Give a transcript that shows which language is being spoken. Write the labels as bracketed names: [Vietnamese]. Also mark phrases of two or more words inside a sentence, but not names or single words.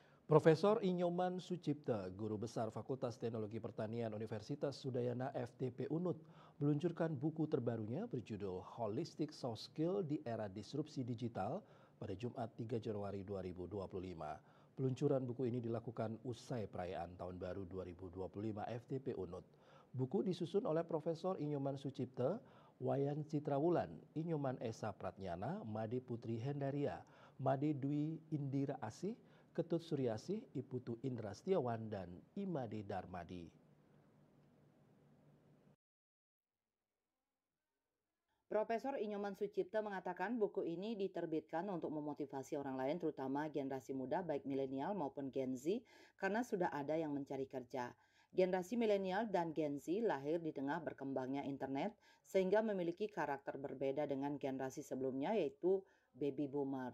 [Indonesian] Profesor Inyoman Sucipta, Guru Besar Fakultas Teknologi Pertanian Universitas Udayana FTP Unut, meluncurkan buku terbarunya berjudul Holistic Soft Skill di Era Disrupsi Digital pada Jumat 3 Januari 2025. Peluncuran buku ini dilakukan usai perayaan Tahun Baru 2025 FTP Unut. Buku disusun oleh Profesor Inyoman Sucipta, Wayan Citrawulan, Inyoman Esa Pratnyana, Made Putri Hendaria, Made Dwi Indira Asih, Ketut Suryasih, Iputu Indra Setiawan, dan Imade Darmadi. Profesor Inyoman Sucipta mengatakan buku ini diterbitkan untuk memotivasi orang lain terutama generasi muda baik milenial maupun Gen Z karena sudah ada yang mencari kerja. Generasi milenial dan Gen Z lahir di tengah berkembangnya internet sehingga memiliki karakter berbeda dengan generasi sebelumnya yaitu [English] baby boomer.